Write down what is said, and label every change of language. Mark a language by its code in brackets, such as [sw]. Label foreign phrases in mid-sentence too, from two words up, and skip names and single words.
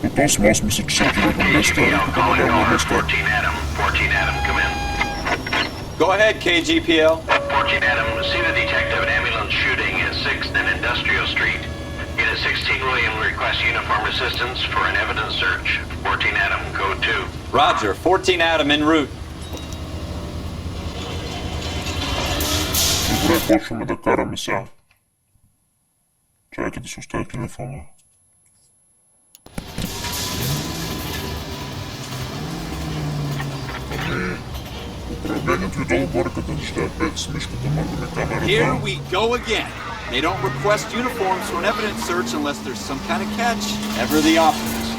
[en] Calling 14 Adam, come in. Go ahead, KGPL. 14 Adam, see the detective at ambulance shooting at 6th and Industrial Street. Unit 16 William requests uniform assistance for an evidence search. 14 Adam, code 2. Roger, 14 Adam en route. [bg] Добре, почваме да караме сега. Чакайте да се оставя телефона. Управлението и долу горе като неща е 5 с мишката, мърдаме камерата. [en] Here we go again. They don't request uniforms for an evidence search unless there's some kind of catch. Ever the optimist.